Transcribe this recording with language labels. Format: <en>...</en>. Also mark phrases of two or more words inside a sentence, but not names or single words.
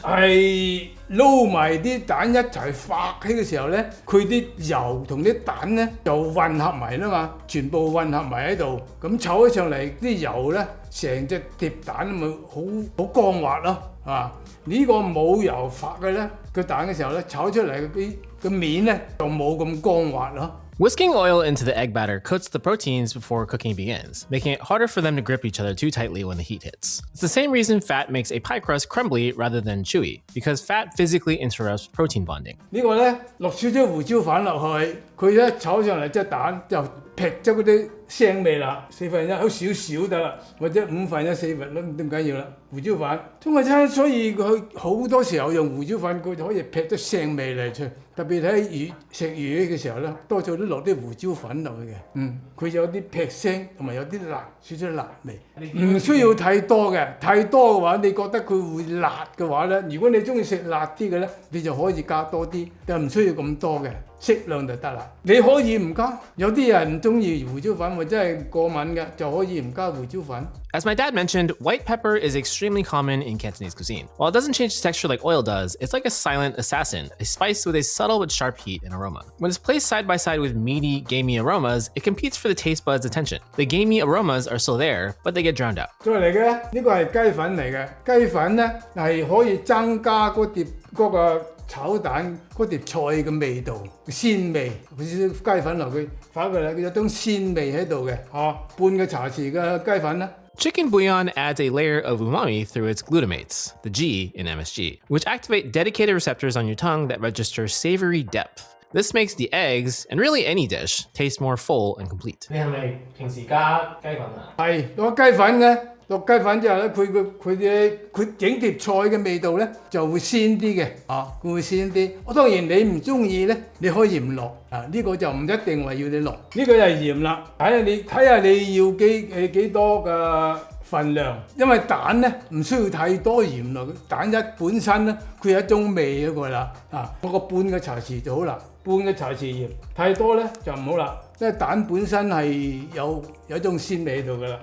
<yue>係撈埋啲蛋一齊發起嘅時候咧，佢啲油同啲蛋咧就混合埋啦嘛，全部混合埋喺度，咁炒起上嚟啲油咧，成隻碟蛋咪好光滑咯，呢個冇油發嘅咧，個蛋嘅時候咧，炒出嚟啲面咧就冇咁光滑咯。</yue> <en>Whisking oil into the egg batter coats the proteins before cooking begins, making it harder for them to grip each other too tightly when the heat hits. It's the same reason fat makes a pie crust crumbly rather than chewy, because fat physically interrupts protein bonding.</en> <yue>呢個咧落少少胡椒粉落去，佢一炒上嚟隻蛋就劈咗嗰啲腥味啦，1/4好少少得啦，或者1/5/4都唔緊要啦。胡椒粉，中國餐所以佢好多時候用胡椒粉，佢就可以劈咗腥味嚟出。特別喺食魚嘅時候咧，多數都落啲胡椒粉落去嘅。佢有啲劈腥同埋有啲辣，少少辣味。唔需要太多嘅，太多嘅話，你覺得佢會辣嘅話咧，如果你中意食辣啲嘅咧，你就可以加多啲，但唔需要咁多嘅。適量就得啦，你可以唔加，有啲人唔中意胡椒粉或者係過敏嘅，就可以唔加胡椒粉。</yue> <en>As my dad mentioned, white pepper is extremely common in Cantonese cuisine. While it doesn't change the texture like oil does, it's like a silent assassin, a spice with a subtle but sharp heat and aroma. When it's placed side by side with meaty, gamey aromas, it competes for the taste buds' attention. The gamey aromas are still there, but they get drowned out.</en> <yue>再嚟嘅呢個係雞粉嚟嘅，雞粉咧係可以增加嗰個炒蛋嗰碟菜嘅味道、鮮味，佢少少雞粉落去，反過嚟佢有種鮮味喺度嘅，半個茶匙嘅雞粉啦。</yue> <en>Chicken bouillon adds a layer of umami through its glutamates, the G in MSG, which activate dedicated receptors on your tongue that register savory depth. This makes the eggs, and really any dish, taste more full and complete.</en> <yue>你係咪平時加雞粉啊？係落雞粉嘅，落雞粉之後咧，佢整碟菜嘅味道咧就會鮮啲嘅，佢會鮮啲。我當然你唔中意咧，你可以唔落，呢個就唔一定話要你落。呢個就係鹽啦，睇下你要幾多嘅份量，因為蛋咧唔需要太多鹽落，蛋本身咧佢有一種味嗰個啦，我個半個茶匙就好啦，半個茶匙鹽，太多咧就唔好啦，因為蛋本身係有一種鮮味喺度噶啦。</yue>